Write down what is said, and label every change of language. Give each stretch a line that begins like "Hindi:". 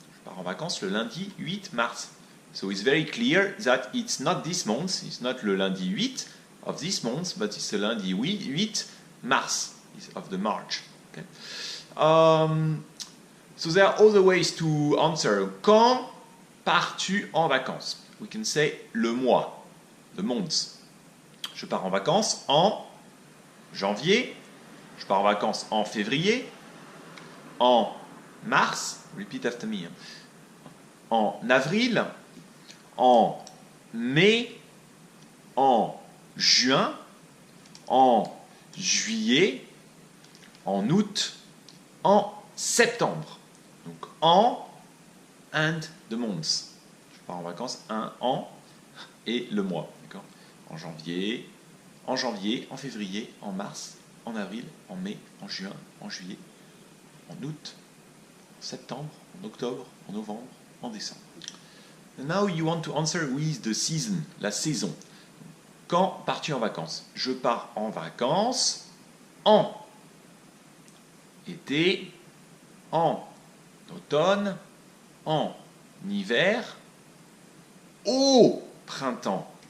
French: Je pars en vacances le lundi 8 mars.
English: So it's very clear that it's not this month, it's not
French: le lundi 8
English: of this month, but it's the
French: lundi 8 mars
English: of the March. Okay? So there are other ways to answer.
French: Quand pars-tu en vacances?
English: We can say
French: le mois,
English: the month.
French: Je pars en vacances en janvier, je pars en vacances en février, en mars,
English: repeat after me,
French: en avril, en mai, en juin, en juillet, en août, en septembre. Donc en
English: and the months.
French: Je pars en vacances un an et le mois. D'accord? En janvier, en février, en mars, en avril, en mai, en juin, en juillet, en août, en septembre, en octobre, en novembre, en décembre.
English: And now you want to answer with the season, la saison.
French: Quand pars-tu en vacances? Je pars en vacances en été, en automne, en hiver, au printemps.